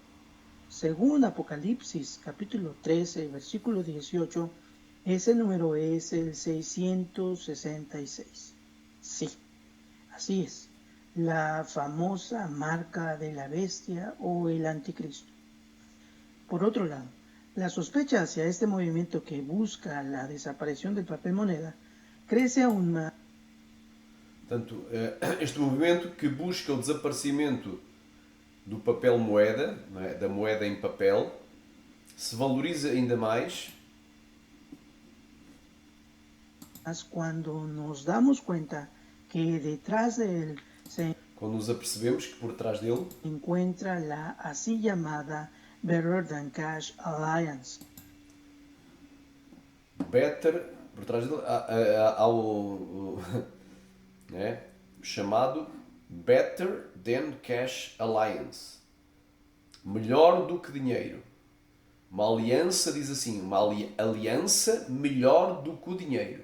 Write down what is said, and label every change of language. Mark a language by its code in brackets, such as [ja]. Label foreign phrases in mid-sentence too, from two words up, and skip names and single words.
[es] Según Apocalipsis capítulo 13, versículo 18, ese número es el 666. Sí, así es, la famosa marca de la bestia o el anticristo. Por otro lado, la sospecha hacia este movimiento que busca la desaparición del papel moneda crece aún más. [pt] Portanto, este movimento que busca o desaparecimento do papel moeda, não é? Da moeda em papel, se valoriza ainda mais [es] Cuando nos damos cuenta que detrás de él se [pt] quando nos apercebemos que por trás dele [es] encuentra la así llamada Better Than Cash Alliance. [pt] Por trás dele há o né? Chamado Better Than Cash Alliance. Melhor do que dinheiro. Uma aliança, diz assim, uma aliança melhor do que o dinheiro.